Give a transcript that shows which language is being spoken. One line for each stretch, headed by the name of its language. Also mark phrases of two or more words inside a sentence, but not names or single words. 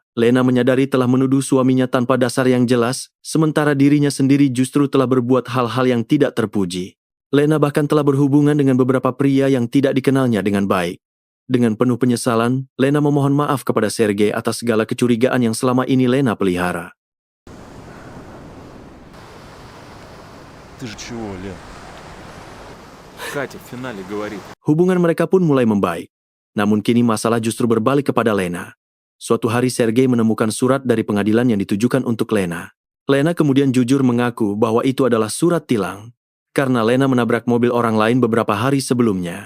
Indonesian: Lena menyadari telah menuduh suaminya tanpa dasar yang jelas, sementara dirinya sendiri justru telah berbuat hal-hal yang tidak terpuji. Lena bahkan telah berhubungan dengan beberapa pria yang tidak dikenalnya dengan baik. Dengan penuh penyesalan, Lena memohon maaf kepada Sergei atas segala kecurigaan yang selama ini Lena pelihara.
Russian: Ты же чего, Лен? Катя в финале говорит.
Indonesian: Hubungan mereka pun mulai membaik. Namun kini masalah justru berbalik kepada Lena. Suatu hari Sergei menemukan surat dari pengadilan yang ditujukan untuk Lena. Lena kemudian jujur mengaku bahwa itu adalah surat tilang, karena Lena menabrak mobil orang lain beberapa hari sebelumnya.